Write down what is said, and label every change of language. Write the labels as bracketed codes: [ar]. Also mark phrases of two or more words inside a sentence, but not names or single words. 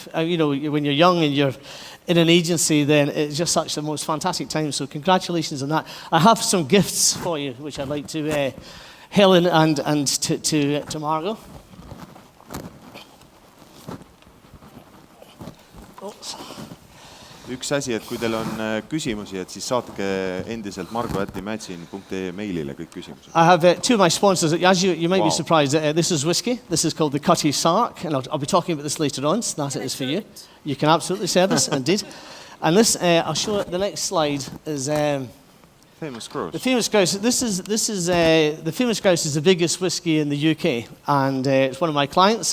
[en] You know, when you're young and you're in an agency, then it's just such the most fantastic time. So congratulations on that. I have some gifts for you, which I'd like to Helen and to Margot. Oops. [et] Üks asi, et kui teil on küsimusi, et siis saatke endiselt margo@imagine.ee meilile kõik küsimused. [en] I have 2 of my sponsors. As you might be surprised, this is whiskey. This is called the Cutty Sark, and I'll be talking about this later on, so that is for you. You can absolutely serve this, indeed. And this, I'll show the next slide, is... Famous Grouse. The Famous Grouse. The Famous Grouse is the biggest whiskey in the UK, and it's one of my clients.